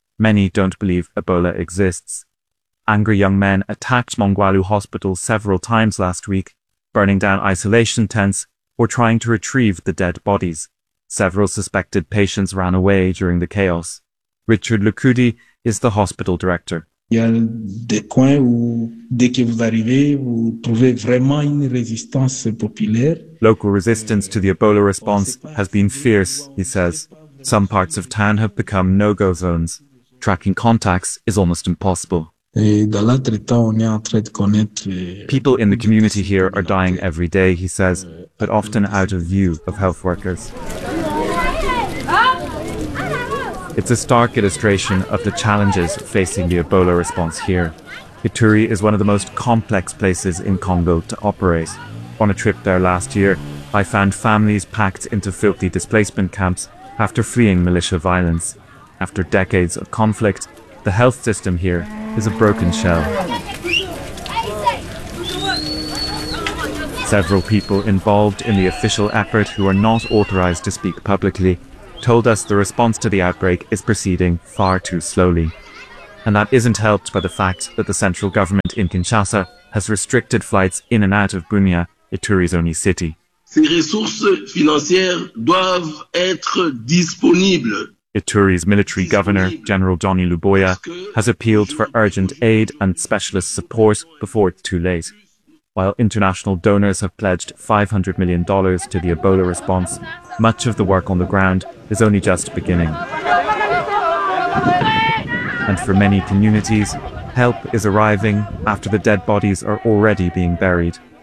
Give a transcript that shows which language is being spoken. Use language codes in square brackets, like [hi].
[en] Many don't believe Ebola exists. Angry young men attacked Mongwalu Hospital several times last week, burning down isolation tents, or trying to retrieve the dead bodies. Several suspected patients ran away during the chaos. Richard Lucudi is the hospital director. [fr] Il y a des coins où, dès que vous arrivez, vous trouvez vraiment une résistance populaire. [en] Local resistance to the Ebola response has been fierce, he says. Some parts of town have become no-go zones. Tracking contacts is almost impossible. People in the community here are dying every day, he says, but often out of view of health workers. It's a stark illustration of the challenges facing the Ebola response here. Ituri is one of the most complex places in Congo to operate. On a trip there last year, I found families packed into filthy displacement camps after fleeing militia violence. After decades of conflict, the health system here is a broken shell. Several people involved in the official effort who are not authorized to speak publicly told us the response to the outbreak is proceeding far too slowly. And that isn't helped by the fact that the central government in Kinshasa has restricted flights in and out of Bunia, Ituri's only city. [fr] Ces ressources financières doivent être disponibles. [en] Ituri's military governor, General Johnny Luboya, has appealed for urgent aid and specialist support before it's too late. While international donors have pledged $500 million to the Ebola response, much of the work on the ground is only just beginning. And for many communities, help is arriving after the dead bodies are already being buried.